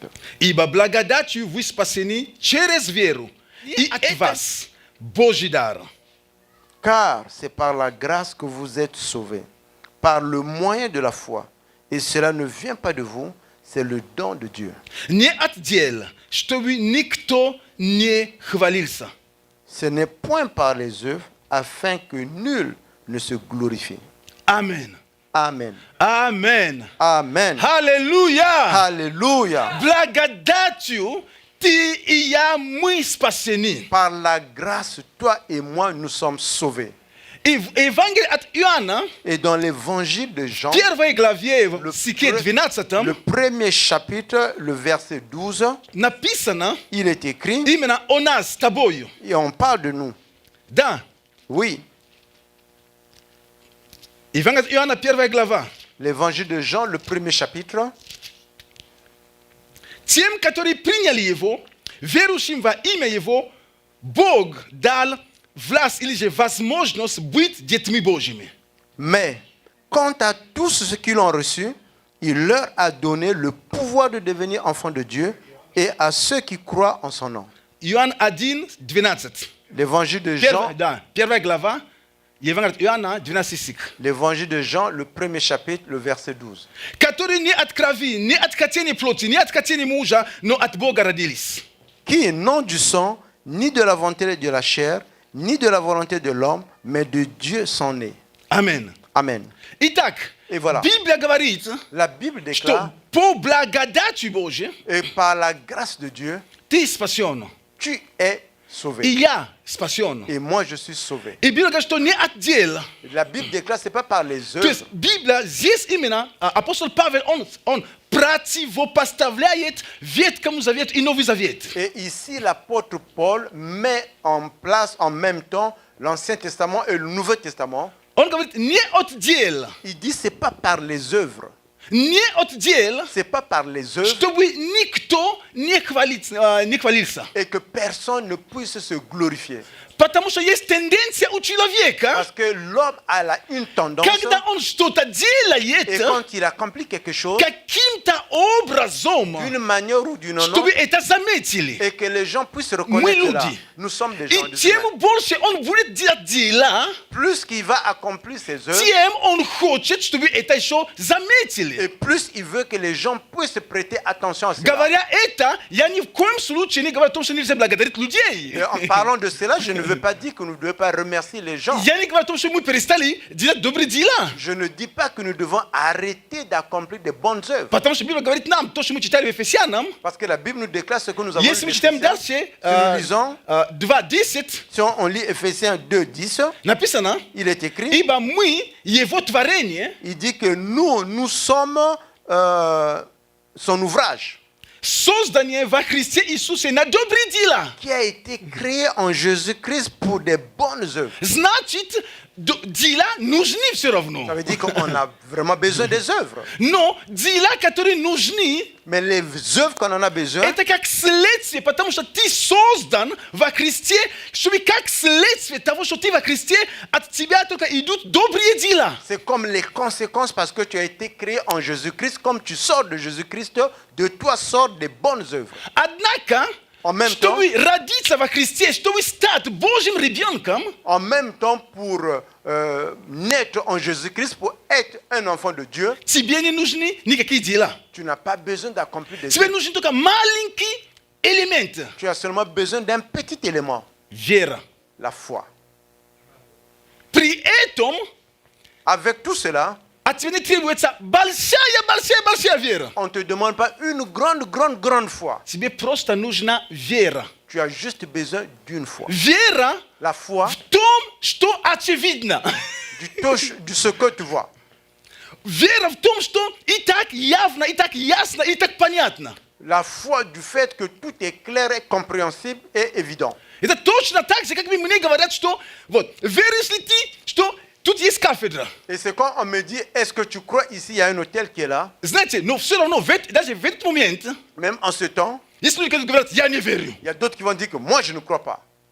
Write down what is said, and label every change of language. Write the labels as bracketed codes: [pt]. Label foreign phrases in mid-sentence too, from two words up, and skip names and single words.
[ru] Ибо благодатью вы спасены через веру, и от вас Божий дар. [fr] Car c'est par la grâce que vous êtes sauvés, par le moyen de la foi. Et cela ne vient pas de vous, c'est le don de Dieu. [ru] Не от дел, чтобы никто не хвалился. [fr] Ce n'est point par les œuvres, afin que nul ne se glorifie. Amen. Amen. Amen. Amen. [ru] Аллилуйя! [fr] Alléluia. [ru] Благодатью ты и я мы спасены. [fr] Par la grâce, toi et moi, nous sommes sauvés. [ru] И в Евангелии от Иоанна, [fr] Et dans l'évangile de Jean, [ru] первой главе, в [fr] le, [ru] стихе 12, [fr] le premier chapitre, le verset 12, [ru] написано [fr] il est écrit, [ru] именно о нас с тобою. [fr] et on parle de nous. [ru] Да. [fr] Oui, [ru] Евангелие от Иоанна, первая глава. [fr] l'évangile de Jean, le premier chapitre. [ru] Тем, которые приняли его, верующим во имя его, Бог дал власть или же возможность быть детьми Божьими. [fr] Mais, quant à tous ceux qui l'ont reçu, il leur a donné le pouvoir de devenir enfants de Dieu et à ceux qui croient en son nom. [ru] Иоанн 1, 12. [fr] L'évangile de Jean, [ru] Первая глава, Евангелие от Иоанна, 12 стих. [fr] l'évangile de Jean, le premier chapitre, le verset 12. [ru] Которые не от крови, не от хотения плоти, не от хотения мужа, но от Бога родились. [fr] Qui, non du sang, ni de la volonté de la chair, ni de la volonté de l'homme, mais de Dieu sont nés. Amen. Amen. [ru] Итак, [fr] И voilà. [ru] Библия говорит, [fr] La Bible déclare, [ru] что по благодати Божьей [fr] et par la grâce de Dieu, [ru] ты спасен. [fr] tu es [ru] И [fr] sauvé. [ru] я спасен. [fr] Et moi, je suis sauvé. [ru] И Библия говорит, что не от дел. [fr] La Bible déclare, ce n'est pas par les [ru] То есть [fr] œuvres. [ru] Библия здесь именно, апостол Павел, он противопоставляет Ветхому Завету и Новый Завет. [fr] Et ici, l'apôtre Paul met en place en même temps l'Ancien Testament et le Nouveau Testament. [ru] Он говорит, не от дел, [fr] Il dit, ce n'est pas par les œuvres. [ru] не от дел, [fr] Ce n'est pas par les œuvres [ru] чтобы никто не хвалился. [fr] et que personne ne puisse se glorifier. [ru] Потому что есть тенденция у человека, [fr] Parce que l'homme a une tendance, [ru] когда он что-то [fr] et [ru] делает, [fr] quand il accomplit quelque chose, [ru] каким-то образом, [fr] d'une manière ou d'une autre, [ru] чтобы это заметили. [fr] et que les gens puissent [ru] Мы [fr] reconnaître cela. [ru] люди. [fr] Nous sommes des gens [ru] И [fr] de [ru] тем [fr] humains. [ru] больше он будет делать дела, [fr] Plus qu'il va accomplir ses œuvres, [ru] тем он хочет, чтобы это еще заметили. [fr] et plus il veut que les gens puissent prêter attention à cela. [ru] Говоря это, я ни в коем случае не говорю о том, что нельзя благодарить людей. [fr] Et en parlant de cela, je ne veux pas dire que nous ne devons pas remercier les gens. [ru] Я не говорю о том, что мы перестали делать добрые дела. [fr] Je ne dis pas que nous devons arrêter d'accomplir de bonnes œuvres. [ru] Потому что Библия говорит нам, то, что мы читали в Ефесянам, [fr] Parce que la Bible nous déclare ce que nous avons [ru] если мы [fr] lu [ru] читаем [fr] d'Éphésiens. [ru] дальше, [fr] Si nous lisons, [ru] 2:10, [fr] si on lit Éphésiens 2:10, [ru] написано, [fr] il est écrit, [ru] ибо мы, его творение, [fr] il dit que nous sommes son ouvrage, [ru] создание во Христе Иисусе на добрые дела. [fr] qui a été créé en Jésus-Christ pour des bonnes œuvres. [ru] Значит, дела нужны все равно. [fr] Ça veut dire qu'on a vraiment besoin des œuvres. [ru] Но дела, которые нужны, [fr] Mais les œuvres qu'on en a besoin, [ru] Это как следствие, потому что ты создан во Христе, чтобы как следствие того, что ты во Христе, от тебя только идут добрые дела. [fr] c'est comme les conséquences parce que tu as été créé en Jésus-Christ. Comme tu sors de Jésus-Christ, de toi sortent des bonnes œuvres. [ru] Однако, [fr] En même temps, [ru] чтобы родиться во Христе, чтобы стать Божьим ребенком, [fr] en même temps pour naître en Jésus-Christ, pour être un enfant de Dieu, [ru] тебе не нужны никакие дела. [fr] tu n'as pas besoin d'accomplir des [ru] Тебе [fr] œuvres. [ru] нужен только маленький элемент. [fr] Tu as seulement besoin d'un petit élément, [ru] Вера. [fr] la foi. [ru] При этом [fr] Avec tout cela, [ru] от тебя не требуется большая вера. [fr] on ne te demande pas une grande foi. [ru] Тебе просто нужна вера. [fr] Tu as juste besoin d'une foi. [ru] Вера [fr] La foi [ru] в том, что очевидно. [fr] du ce que tu vois. [ru] Вера в том, что и так явно, и так ясно, и так понятно. [fr] La foi du fait que tout est clair et compréhensible et évident. [ru] Это точно так же, как мне говорят, что вот, веришь ли ты, что тут есть кафедра. [fr] Et c'est quand on me dit, est-ce que tu crois ici, il y a un hôtel qui est là? [ru] Знаете, но все равно, даже в этот момент, [fr] Même en ce temps, [ru] есть люди, которые говорят, я не верю. [fr] il y a d'autres qui vont dire que moi, je ne crois pas.